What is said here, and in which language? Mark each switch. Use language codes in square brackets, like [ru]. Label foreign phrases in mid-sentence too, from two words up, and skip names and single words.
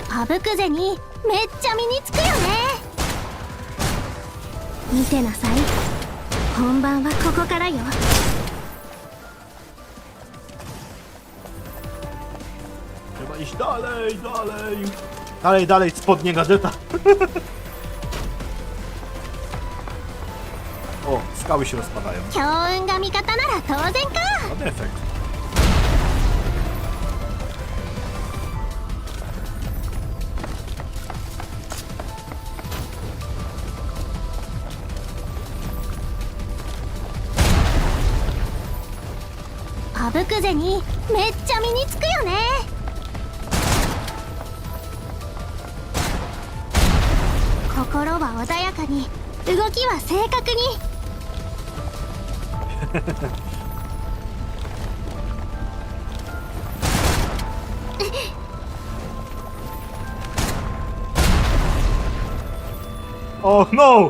[ja] ぶくぜにめっちゃ身につくよね。見てなさい、本番はここからよ。 [pl] Trzeba iść dalej, dalej. Dalej, dalej, spodnie gazeta. O, skały się rozpadają. [ja] 強運が味方なら当然か。 [pl] Ładny efekt. [ja] A ぶくぜにめっちゃ身につくよね。心は穏やかに、動きは正確に。 [pl] O, no!